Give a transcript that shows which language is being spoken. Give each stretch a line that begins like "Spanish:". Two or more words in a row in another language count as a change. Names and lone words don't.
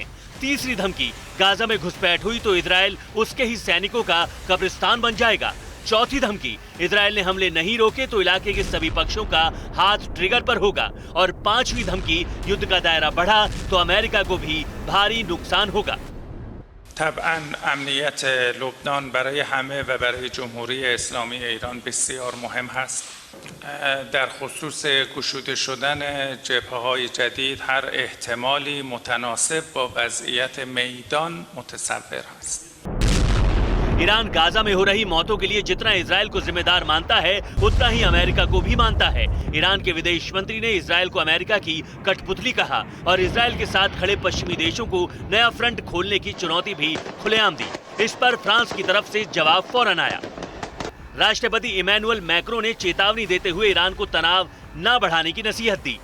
Hindi: तीसरी धमकी, गाजा में घुसपैठ हुई तो इजराइल उसके ही सैनिकों का कब्रिस्तान बन जाएगा। चौथी धमकी, इजराइल ने हमले नहीं रोके तो इलाके के सभी पक्षों का हाथ ट्रिगर पर होगा। और पांचवी धमकी, युद्ध का दायरा बढ़ा तो अमेरिका को भी भारी नुकसान होगा।
Persian: طبعا امنیت لبنان برای همه و برای جمهوری اسلامی ایران بسیار مهم هست. در خصوص گشوده شدن جبهه‌های جدید هر احتمالی متناسب با وضعیت میدان متصور است.
Hindi: ईरान गाजा में हो रही मौतों के लिए जितना इजराइल को जिम्मेदार मानता है उतना ही अमेरिका को भी मानता है। ईरान के विदेश मंत्री ने इजराइल को अमेरिका की कठपुतली कहा और इजराइल के साथ खड़े पश्चिमी देशों को नया फ्रंट खोलने की चुनौती भी खुलेआम दी। इस पर फ्रांस की तरफ से जवाब फौरन आया। राष्ट्रपति इमैनुअल मैक्रों ने चेतावनी देते हुए ईरान को तनाव न बढ़ाने की नसीहत दी।